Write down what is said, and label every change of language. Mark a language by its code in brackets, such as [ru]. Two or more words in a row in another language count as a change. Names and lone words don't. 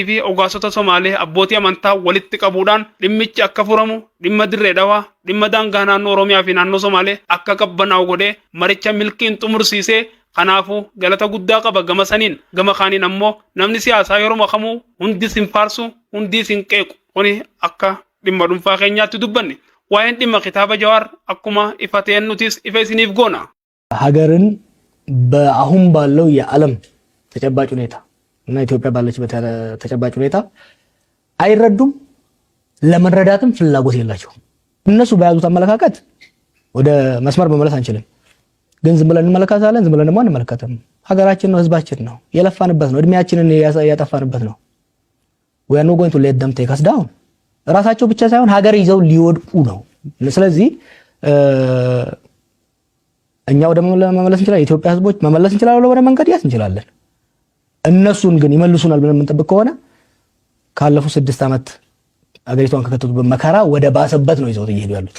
[om] fi ogaasota Somaalee abbootii amantaa walitti qabuudhaan dhimmichi akka furamu dhimma dirree dhawaa dhimma daangaa naannoo Oromiyaa fi naannoo Somaalee akka qabbanaa'u godhee maricha milkiin xumursiisee kanaafuu galata guddaa qaba gama saniin gama kaaniin ammoo namni siyaasaa yeroo makamuu hundi sin faarsu hundi sin qeequ kuni akka dhimma dhuunfaa keenyaatti dubbanne waa'een dhimma kitaaba Jawaar akkuma ifateen nutis ifa isiniif goona [am] ሀገርን በአሁን ባለው የዓለም ተጨባጭ ሁኔታ እና ኢትዮጵያ ባለችበት ተጨባጭ ሁኔታ አይረዱም ለመረዳትም ፍላጎት የላቸውም እነሱ በያዙት አመለካከት ወደ መስመር መመለስ አንችልም ግን ዝም ብለን እንመለከታለን ዝም ብለን ደግሞ አንመለከትም ሀገራችን ነው ህዝባችን ነው የለፋንበት ነው እድሜያችንን ያጠፋንበት ነው [en] we are not going to let them take us down [am] ራሳቸው ብቻ ሳይሆን ሀገር ይዘው ሊወድቁ ነው ስለዚህ እኛ ወደ መመለስ እንችላለን ኢትዮጵያ ህዝቦች መመለስ እንችላለን ወደ መንገድ ያስ እንችላለን እነሱን ግን ይመልሱናል ብለን የምንጠብቅ ከሆነ ካለፉ 6 አመት አገሪቷን ከከተቱበት መከራ ወደ ባሰበት ነው ይዘው እየሄዱ ያሉት